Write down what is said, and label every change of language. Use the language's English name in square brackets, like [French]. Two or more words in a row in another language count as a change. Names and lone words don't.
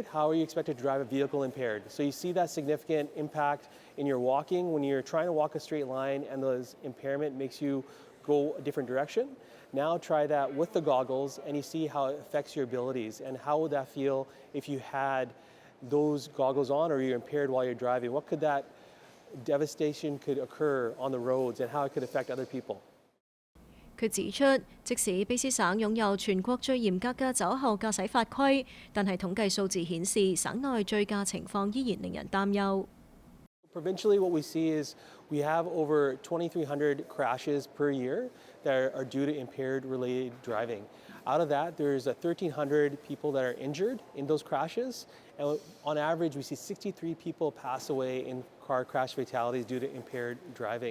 [English] How are you expected to drive a vehicle impaired? So you see that significant impact in your walking when you're trying to walk a straight line and the impairment makes you go a different direction. Now try that with the goggles and you see how it affects your abilities. And how would that feel if you had those goggles on or you're impaired while you're driving? What could that devastation could occur on the roads and how it could affect other people? [Cantonese] 佢指出，即使卑詩省擁有全國最嚴格嘅酒後駕駛法規，但係統計數字顯示，省內醉駕情況依然令人擔憂。 [English] Provincially, what we see is we have over 2,300 crashes per year that are due to impaired related driving. Out of that, there's 1,300 people that are injured in those crashes. And on average, we see 63 people pass away in car crash fatalities due to impaired driving.